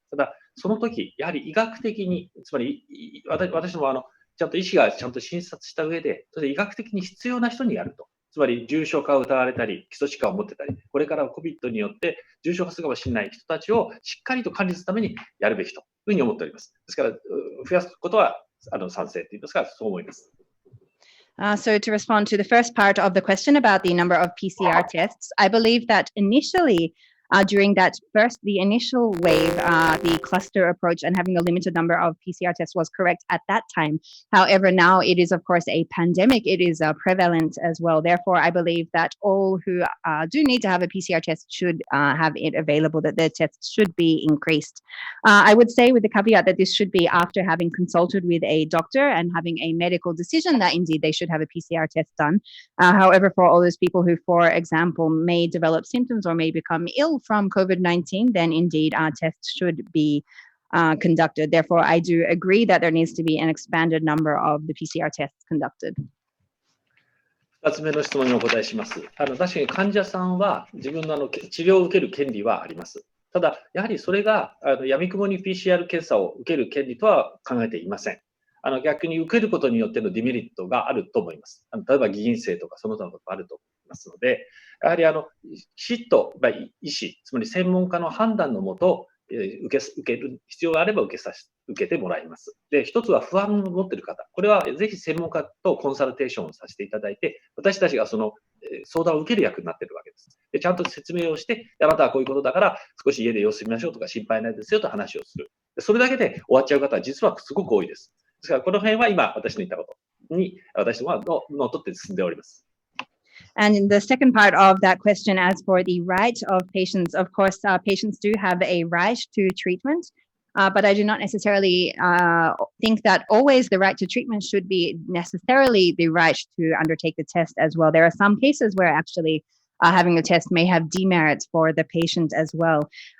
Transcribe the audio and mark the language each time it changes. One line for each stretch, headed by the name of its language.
Japanese: ただ、その時、やはり医学的に、つまり私どもちゃんと医師がちゃんと診察した上で、それで医学的に必要な人にやると。つまり重症化を疑われたり、基礎疾患を持ってたり、これから COVID によって重症化するかもしれない人たちをしっかりと管理するためにやるべきというふうに思っております。ですから、増やすことは賛成といいますか、そう思います。
English: So to respond to the first part of the question about the number of PCR tests, I believe that initially, during the initial wave, the cluster approach and having a limited number of PCR tests was correct at that time. However, now it is, of course, a pandemic. It is prevalent as well. Therefore, I believe that all who do need to have a PCR test should have it available, that their tests should be increased. I would say with the caveat that this should be after having consulted with a doctor and having a medical decision that indeed they should have a PCR test done. However, for all those people who, for example, may develop symptoms or may become ill from COVID-19, then indeed tests should be conducted. Therefore, I do agree that there needs to be an expanded number of the PCR tests conducted.
Japanese: 2つ目の質問にお答えします。確かに患者さんは自分の治療を受ける権利はあります。ただ、やはりそれが闇雲に PCR 検査を受ける権利とは考えていません。逆に受けることによってのデメリットがあると思います。例えば偽陰性とかその他のことがあると思いますので、やはりきちっと医師、つまり専門家の判断のもと、受ける必要があれば受けてもらいます。で、一つは不安を持っている方、これはぜひ専門家とコンサルテーションをさせていただいて、私たちがその相談を受ける役になっているわけです。で、ちゃんと説明をして、あなたはこういうことだから少し家で様子見ましょうとか心配ないですよと話をする。それだけで終わっちゃう方は実はすごく多いです。ですからこの辺は今私の言ったことに私どもはのっとって進んでおります。
English: And in the second part of that question, as for the right of patients, of course, patients do have a right to treatment, but I do not necessarily think that always the right to treatment should be necessarily the right to undertake the test as well. There are some cases where actually having a test may have demerits for the patient as well.